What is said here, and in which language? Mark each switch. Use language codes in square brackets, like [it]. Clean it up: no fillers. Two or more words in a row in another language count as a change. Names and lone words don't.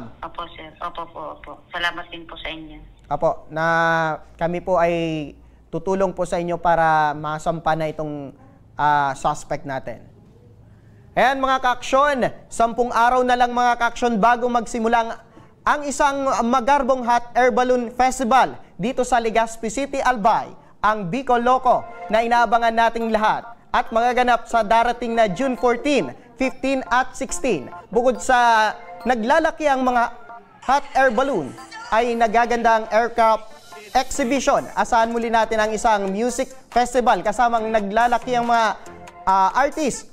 [tl] Opo, sir. Opo. Salamat din po sa inyo. Opo, na kami po ay tutulong po sa inyo para masampa na itong suspect natin. Ayan, mga ka-aksyon, 10 araw na lang, mga ka-aksyon, bago magsimula ang isang magarbong Hot Air Balloon Festival dito sa Legazpi City, Albay, ang Bicol Loco na inaabangan nating lahat at magaganap sa darating na June 14, 15 at 16. Bukod sa naglalaki ang mga [en] hot air balloon, [tl] ay nagaganda ang [en] aircraft exhibition. [tl] Asahan muli natin ang isang [en] music festival [tl] kasamang naglalaki ang mga artist.